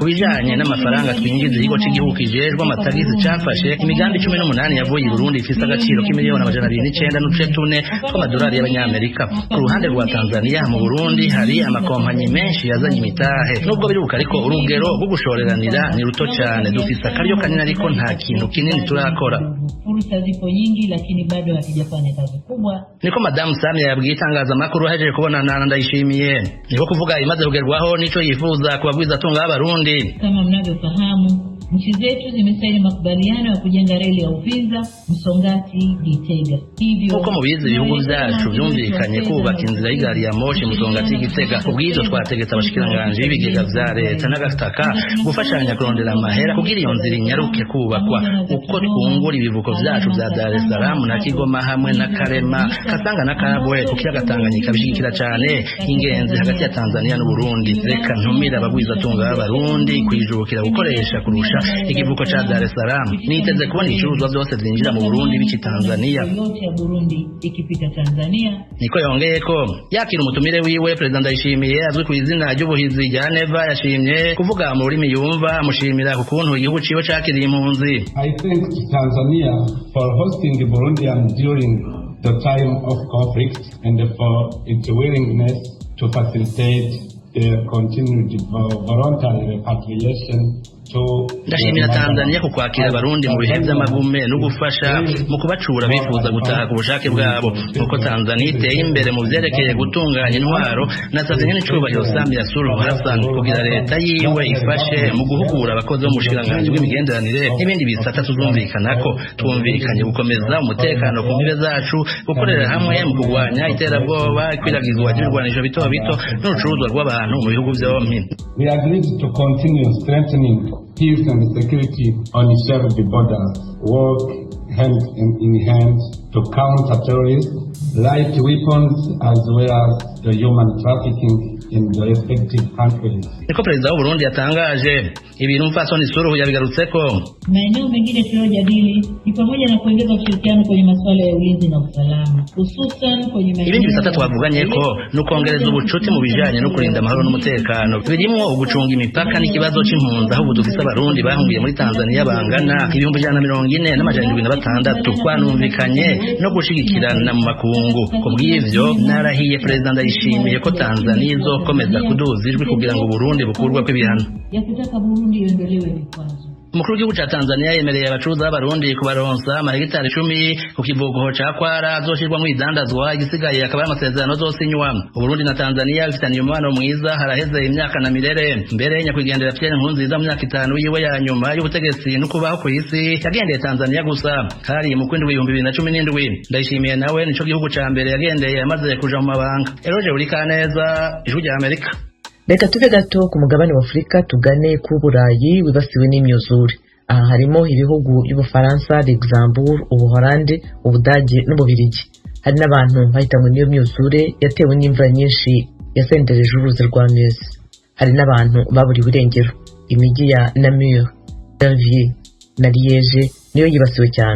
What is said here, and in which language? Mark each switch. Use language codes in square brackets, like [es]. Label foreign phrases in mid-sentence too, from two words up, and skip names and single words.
[rn] Kubijanye n'amafaranga twinjiza ikigo cy'igihugu kijejwe amatagisi cyafashe imigambi 18 yavuye i Burundi ifise agaciro k'imiliyoni 209 n'uduce 4 tw'amadolari y'abanyamerika. Ku ruhande rwa Tanzania mu Burundi hari amakompanyi menshi yazanye imitahe, nubwo biruka ariko urugero rwo gushoreranira ni ruto cyane. Dufise akaryo kanini ariko nta kintu kinini turakora. [sw] Fursa zipo nyingi lakini bado hatujafanya kazi kubwa. [rn] Niko Madam Samia yabwiye itangazamakuru haje kubonana na Ndayishimiye. Niko kuvuga imaze kugerwaho nico yifuza kubabwiza atunga abarundi. [sw] Kama mnavyofahamu, nchi zetu zimesaini makubaliano ya kujenga reli ya Uvinza, Msongati, Gitega. Hivyo [rn] uko mubizi ibihugu vyacu vyumvikanye kubaka inzira y'igari ya moshi Msongati Gitega. Ubwizo twategetse abashikiranganje b'ibigega vya leta n'agataka gufashanya kurondera amahera kugira iyo nzira inyaruke kubakwa. Uko twungura ibivuko vyacu vya Dar es Salaam na Kigoma hamwe na Karema, Katanga na Karabwe ku kiyaga Tanganyika bishigikira cyane ingenzi hagati ya Tanzania n'u Burundi. Reka ntumira abagwiza atunga abarundi kwijukira gukoresha kurusha ikivuko cha Dar es Salaam. Niteze kubona ibicuruzwa byose byinjira mu Burundi biki Tanzania. [sw] Yote ya Burundi ikipita Tanzania. [rn] Niko yongeye ko yakira umutumire wiwe Perezida Ndayishimiye azwi ku izina ry'ubuhizi rya Neva yashimye kuvuga mu rurimi yumva, amushimira ku kuntu igihugu ciwe cakiriye impunzi. [en] I thank Tanzania for hosting the Burundians during the time of conflict and for its willingness to facilitate the continued voluntary repatriation. [rn] Ndashimira Tanzania ku kwakira abarundi mu bihe by'amagume no gufasha mu kubacura bifuza gutaha ku bushake bwabo. Nuko Tanzania iteye imbere mu vyerekeye gutunganya intwaro, nasavye n'icubahiro Samia Suluhu Hassan kugira leta yiwe ifashe mu guhugura abakozi bo mu bushikiranganje bw'imigenderanire n'ibindi bisata tuzumvikanako. Twumvikanye gukomeza umutekano ku mbibe zacu, gukorera hamwe mu kurwanya iterabwoba, ikwiragizwa ry'ibirwanisho bito bito n'urucuruzwa rw'abantu mu bihugu vyompi. [en] We agreed to continue strengthening peace and security on shared borders, work hand in hand to counter terrorism, light weapons as well as the human trafficking in the respective countries. [rn] Niko Perezida w'u Burundi yatangaje ibintu mfasoni Suluhu yabigarutseko. [sw] Maeneo mengine tuliyojadili ni pamoja na kuongeza ushirikiano kwenye masuala ya ulinzi na usalama, hususan kwenye maeneo. [rn] Ibindi bisata twavuganye ko no kongereza ubucuti mu bijanye no kurinda amahoro n'umutekano. Birimo ugucunga imipaka n'ikibazo c'impunzi, aho dufise abarundi bahungiye muri Tanzania bangana 146. Twanumvikanye no gushigikirana mu makungu. Kubw'ivyo narahiye Perezida Ndayishimiye ko Tanzania izokomeza kuduza ijwi kugira ngo Burundi bukurwa kw'ibihano. [sw] Ya kutaka Burundi iondolewe vikwazo. [rn] umukuru w'igihugu ca Tanzania yemereye abacuruzi b'abarundi kubaronsa amahegitari 10 ku kivugo ca Kwara azoshirwa mu idandazwa igisigaye akaba amasezerano zosinywa. Uburundi na Tanzania bifitaniye umubano mwiza haraheze imyaka na mirere. Mbere nyakwigendera Pierre Nkurunziza mu myaka 5 yiwe ya nyuma y'ubutegetsi no kubaho ku isi yagendeye Tanzania gusa hari mu kwindwi 2017. Ndayishimiye nawe nico gihugu ca mbere yagendeye yamaze kuja mu mabanga. Eroje Urikaneza, Ijwi rya Amerika. Reka tuve gato ku mugabane wa Afurika tugane ku Burayi wibasiwe n'imyuzure. Aha harimo ibihugu y'Ubufaransa, Luxembourg, Ubuholandi, Ubudage n'Ububirigi. Hari n'abantu bahitanywe n'iyo myuzure yatewe n'imvura nyinshi yasendereje uruzi rwa Meuse. Hari n'abantu baburiwe irengero. Imijyi ya Namur, Verviers na Liège niyo yibasiwe cyane.